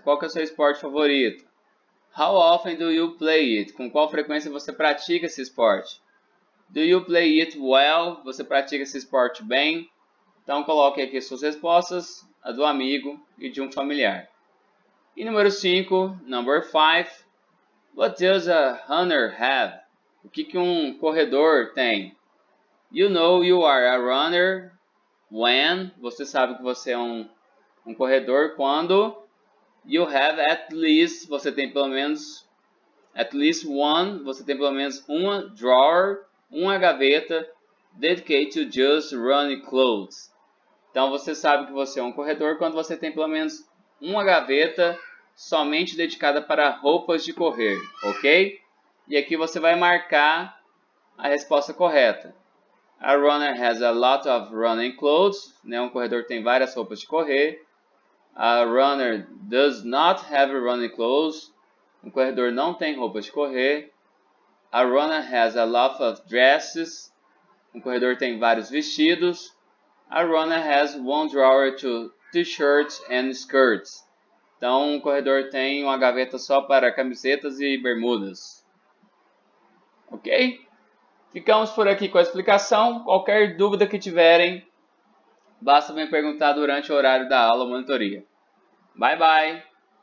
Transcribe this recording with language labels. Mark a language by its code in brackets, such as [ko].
[pt] Qual que é o seu esporte favorito? [en] How often do you play it? [pt] Com qual frequência você pratica esse esporte? [en] Do you play it well? [pt] Você pratica esse esporte bem? Então coloque aqui suas respostas, a do amigo e de um familiar. E número 5, [en] number 5. What does a runner have? [pt] O que um corredor tem? [en] You know you are a runner when, [pt] você sabe que você é um corredor quando [en] you have at least, [pt] você tem pelo menos [en] at least one, [pt] você tem pelo menos uma drawer, uma gaveta [en] dedicated to just running clothes. [pt] Então você sabe que você é um corredor quando você tem pelo menos uma gaveta somente dedicada para roupas de correr, ok? E aqui você vai marcar a resposta correta. [en] A runner has a lot of running clothes. [pt] Um corredor tem várias roupas de correr. [en] A runner does not have running clothes. [pt] Um corredor não tem roupas de correr. [en] A runner has a lot of dresses. [pt] Um corredor tem vários vestidos. [en] A runner has one drawer to t-shirts and skirts. [pt] Então, um corredor tem uma gaveta só para camisetas e bermudas. Ok? Ficamos por aqui com a explicação. Qualquer dúvida que tiverem, basta me perguntar durante o horário da aula ou monitoria. [en] Bye, bye!